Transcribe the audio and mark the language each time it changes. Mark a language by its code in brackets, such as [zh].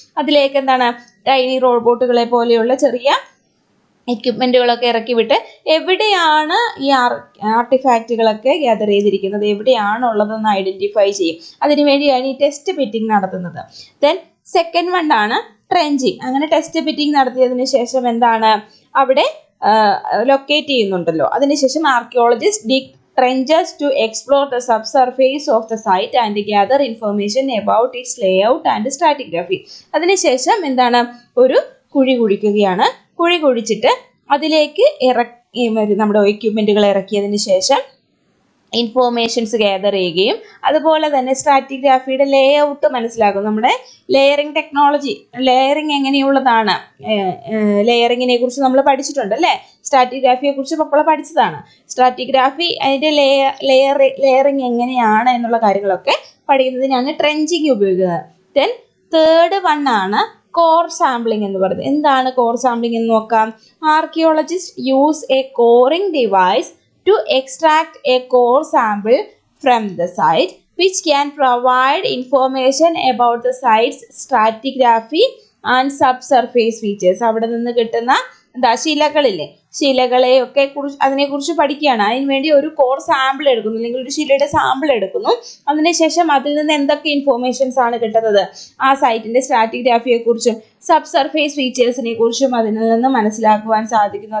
[ml] അതിലേക്ക് എന്താണ് ടൈനി റോബോട്ടുകളെ പോലെയുള്ള ചെറിയ എക്യുപ്മെന്റുകളൊക്കെ ഇറക്കി വിട്ട് എവിടെയാണ് ഈ ആർട്ടിഫാക്റ്റുകളൊക്കെ ഗ്യാദർ ചെയ്തിരിക്കുന്നത്, എവിടെയാണുള്ളതെന്ന് ഐഡന്റിഫൈ ചെയ്യും. അതിനുവേണ്ടിയാണ് ഈ ടെസ്റ്റ് പിറ്റിംഗ് നടത്തുന്നത്. ദെൻ സെക്കൻഡ് വൺ ആണ് ട്രെഞ്ചിങ്. അങ്ങനെ ടെസ്റ്റ് പിറ്റിംഗ് നടത്തിയതിന് ശേഷം എന്താണ് അവിടെ ലൊക്കേറ്റ് ചെയ്യുന്നുണ്ടല്ലോ, അതിനുശേഷം archaeologist [en] Dig trenches to explore the subsurface of the site and gather information about its layout and stratigraphy. [ml] അതിനുശേഷം എന്താണ് ഒരു കുഴി കുഴിക്കുകയാണ്. കുഴി കുഴിച്ചിട്ട് അതിലേക്ക് നമ്മുടെ എക്യുപ്മെന്റുകൾ ഇറക്കിയതിന് ശേഷം ഇൻഫോർമേഷൻസ് ഗ്യാദർ ചെയ്യുകയും അതുപോലെ തന്നെ സ്ട്രാറ്റിഗ്രാഫിയുടെ ലേ ഔട്ട് മനസ്സിലാക്കും. നമ്മുടെ ലെയറിംഗ് ടെക്നോളജി, ലെയറിംഗ് എങ്ങനെയുള്ളതാണ്, ലെയറിങ്ങിനെ കുറിച്ച് നമ്മൾ പഠിച്ചിട്ടുണ്ട് അല്ലേ? സ്ട്രാറ്റിഗ്രാഫിയെ കുറിച്ച് ഇപ്പോൾ പഠിച്ചതാണ്. സ്ട്രാറ്റിഗ്രാഫി അതിൻ്റെ ലെയറിംഗ് എങ്ങനെയാണ് എന്നുള്ള കാര്യങ്ങളൊക്കെ പഠിക്കുന്നതിനാണ് ട്രെഞ്ചിങ് ഉപയോഗിക്കുന്നത്. ദെൻ തേർഡ് വൺ ആണ് കോർ സാമ്പിളിംഗ് എന്ന് പറയുന്നത്. എന്താണ് കോർ സാമ്പിളിംഗ് എന്ന് നോക്കാം. [en] Archaeologist use a coring device to extract a core sample from the site which can provide information about the site's stratigraphy and subsurface features. [ml] അവിടെ നിന്ന് കിട്ടുന്ന ശിലകളില്ലേ, ശിലകളെയൊക്കെ അതിനെക്കുറിച്ച് പഠിക്കുകയാണ്. അതിനുവേണ്ടി ഒരു കോർ സാമ്പിൾ എടുക്കുന്നു, അല്ലെങ്കിൽ ഒരു ശിലയുടെ സാമ്പിൾ എടുക്കുന്നു. അതിനുശേഷം അതിൽ നിന്ന് എന്തൊക്കെ ഇൻഫോർമേഷൻസ് ആണ് കിട്ടുന്നത്, ആ സൈറ്റിന്റെ സ്ട്രാറ്റിഗ്രാഫിയെ കുറിച്ചും സബ്സർഫേസ് ഫീച്ചേഴ്സിനെ കുറിച്ചും അതിൽ നിന്ന് മനസ്സിലാക്കുവാൻ സാധിക്കുന്നു.